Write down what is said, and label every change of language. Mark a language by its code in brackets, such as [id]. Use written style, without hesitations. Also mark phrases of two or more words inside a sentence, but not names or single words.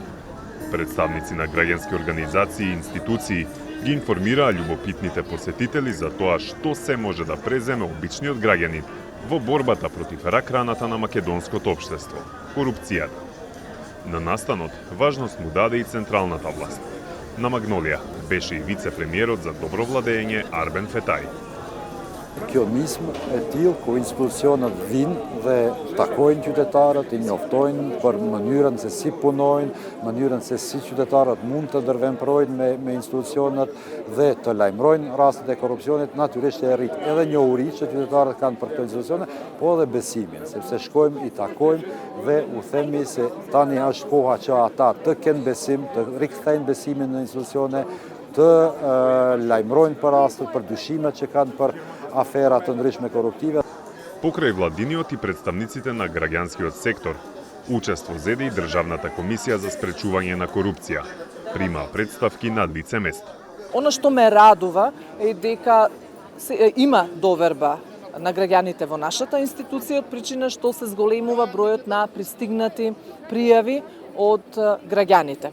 [mk] Представници на граѓански организации и институции ги информираа љубопитните посетители за тоа што се може да преземе обичниот граѓанин во борбата против рак-раната на македонското општество – корупцијата. На настанот важност му даде и централната власт. На Магнолија беше и вице-премиерот за добро владење Арбен Фетај. [sq] Kionism e tillë ku institucionet vinë dhe takojnë qytetarët, i njoftojnë për mënyrën se si punojnë, mënyrën se si qytetarët mund të ndërveprodhojnë me institucionet dhe të lajmërojnë rastet e korrupsionit, natyrisht e rrit edhe njohuri që qytetarët kanë për këto institucione, po edhe besimin, sepse shkojmë i takojmë dhe u themi se tani është koha që ata të kenë besim, të rikthejnë besimin në institucione, të lajmërojnë për rastet, për dyshimet që kanë për афера të ndryshme korruptive. [mk] Покрај владиниот и представниците на граѓанскиот сектор, учество зеде и Државната комисија за спречување на корупција. Прима представки на лице место. Оно што ме радува е дека има доверба на граѓаните во нашата институција од причина што се зголемува бројот на пристигнати пријави од граѓаните.